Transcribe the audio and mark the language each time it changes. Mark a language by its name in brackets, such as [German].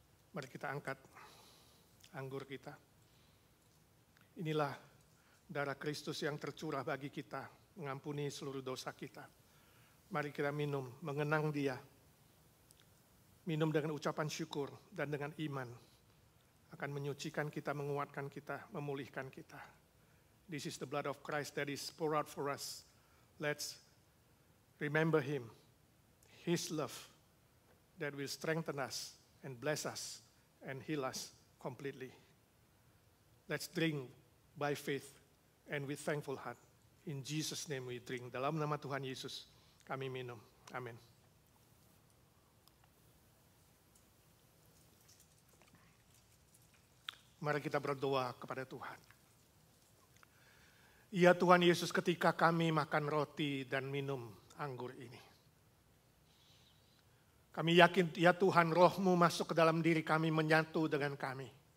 [Indonesian] Mari kita angkat anggur kita. Inilah darah Kristus yang tercurah bagi kita, mengampuni seluruh dosa kita. Mari kita minum, mengenang Dia. Minum dengan ucapan syukur dan dengan iman. Akan menyucikan kita, menguatkan kita, memulihkan kita. [English] This is the blood of Christ that is poured out for us. Let's remember Him, His love that will strengthen us and bless us and heal us completely. Let's drink by faith and with thankful heart. In Jesus' name we drink. [Indonesian] Dalam nama Tuhan Yesus kami minum. Amin. Mari kita berdoa kepada Tuhan. Ya Tuhan Yesus, ketika kami makan roti dan minum anggur ini, kami yakin ya Tuhan, Roh-Mu masuk ke dalam diri kami, menyatu dengan kami.